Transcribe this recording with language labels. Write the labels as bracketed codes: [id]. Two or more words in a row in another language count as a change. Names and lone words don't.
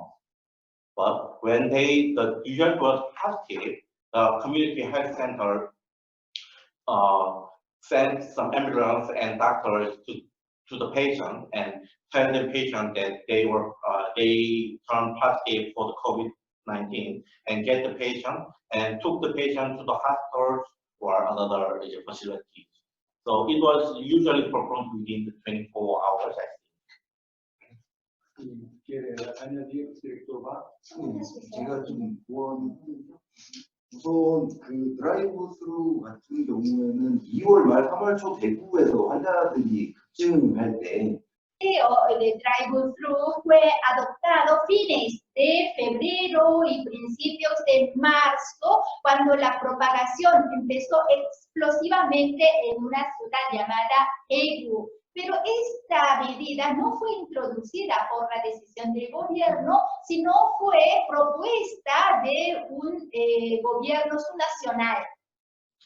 [en] But when the result was positive, the community health center sent some ambulance and doctors to the patient and tell the patient that they turned positive for the COVID-19 and get the patient and took the patient to the hospital or another facility. So it was usually performed within 24 hours, I think. [es] ¿Quiere añadir, director Va? [ko] 제가 좀 우선 그 드라이브 스루 같은 경우에는 2월 말 3월 초 대구에서 환자들이 급증할 때 [es] El drive-thru fue adoptado fines de febrero y principios de marzo, cuando la propagación empezó explosivamente en una ciudad llamada Daegu. Pero esta medida no fue introducida por la decisión del gobierno, sino fue propuesta de un gobierno subnacional.